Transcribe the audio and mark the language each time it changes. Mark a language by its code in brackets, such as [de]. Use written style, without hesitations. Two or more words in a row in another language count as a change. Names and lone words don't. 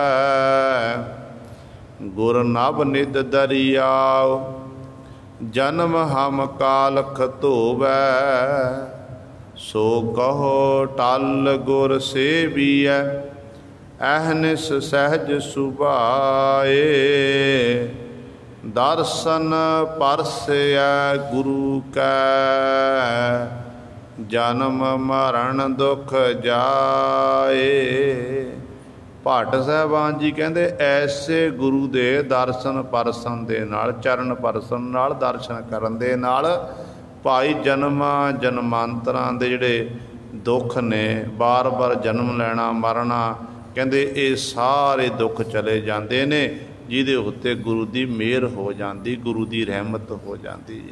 [pa] ਗੁਰ ਨਭ ਨਿਧ ਦਰਿਆਉ, ਜਨਮ ਹਮ ਕਾਲਖ ਧੋਵੈ, ਸੋ ਕਹੋ ਟਲ ਗੁਰ ਸੇਵੀਐ, ਅਹਨਿਸ ਸਹਿਜ ਸੁਭਾਏ, ਦਰਸ਼ਨ ਪਰਸੈ ਗੁਰੂ ਕੈ, ਜਨਮ ਮਰਣ ਦੁਖ ਜਾਏ। ਭਾਟ ਸਾਹਿਬਾਨ ਜੀ ਕਹਿੰਦੇ ਐਸੇ ਗੁਰੂ ਦੇ ਦਰਸ਼ਨ ਪਰਸਨ ਦੇ ਨਾਲ, ਚਰਨ ਪਰਸਨ ਨਾਲ, ਦਰਸ਼ਨ ਕਰਨ ਦੇ ਨਾਲ ਭਾਈ ਜਨਮਾਂ ਜਨਮਾਂਤਰਾਂ ਦੇ ਜਿਹੜੇ ਦੁੱਖ ਨੇ, ਬਾਰ-ਬਾਰ ਜਨਮ ਲੈਣਾ ਮਰਨਾ, ਕਹਿੰਦੇ ਇਹ ਸਾਰੇ ਦੁੱਖ ਚਲੇ ਜਾਂਦੇ ਨੇ, ਜਿਹਦੇ ਉੱਤੇ ਗੁਰੂ ਦੀ ਮਿਹਰ ਹੋ ਜਾਂਦੀ, ਗੁਰੂ ਦੀ ਰਹਿਮਤ ਹੋ ਜਾਂਦੀ ਹੈ।